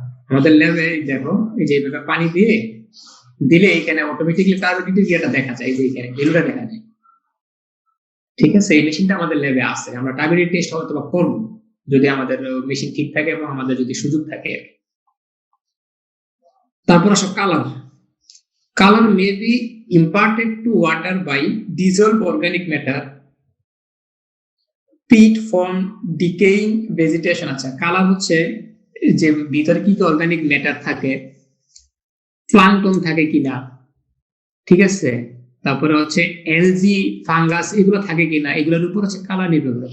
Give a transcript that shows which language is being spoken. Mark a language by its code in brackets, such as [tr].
[bn] আমাদের ল্যাবে দেখো, এই যে এইভাবে পানি দিলে এখানে অটোমেটিকলি টার্বিডিটি ইয়েটা দেখা যায়, এই যে এখানে ভ্যালুটা দেখা যায়, ঠিক আছে। এই মেশিনটা আমাদের ল্যাবে আছে, আমরা টার্বিডিটি টেস্ট হয়তো বা করবো যদি আমাদের মেশিন ঠিক থাকে এবং আমাদের যদি সুযোগ থাকে। তারপর আসো [en] Colour may be imparted to water by dissolved organic matter, peat from decaying vegetation। [bn] আচ্ছা, কালার হচ্ছে যে ভিতরে কি অর্গানিক ম্যাটার থাকে, প্লাঙ্কটন থাকে কিনা, ঠিক আছে, তারপরে হচ্ছে এলজি, ফাঙ্গাস এগুলো থাকে কিনা, এগুলোর উপর হচ্ছে কালার নির্ভর করে।